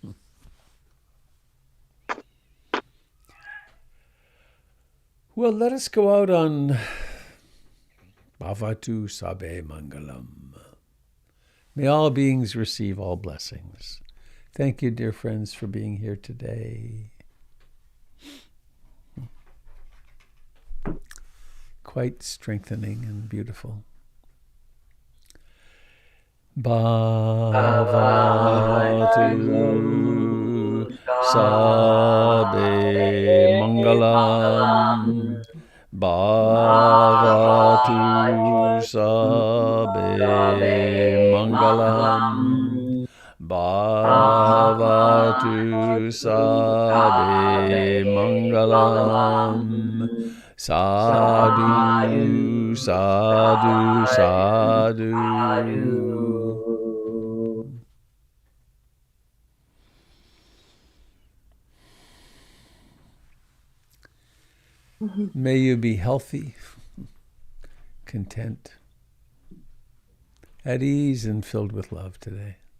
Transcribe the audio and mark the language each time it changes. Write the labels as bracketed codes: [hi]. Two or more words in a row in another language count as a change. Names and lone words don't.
[en] Well, let us go out on [pi] Bhavatu Sabe Mangalam. [en] May all beings receive all blessings. Thank you, dear friends, for being here today. Quite strengthening and beautiful. [pi] Bhavatu Sabe Mangalam. Bhavatu Sabe Mangalam. Bhavatu Sabe Mangalam. Sadhu, sadhu, sadhu. [en] May you be healthy, content, at ease, and filled with love today.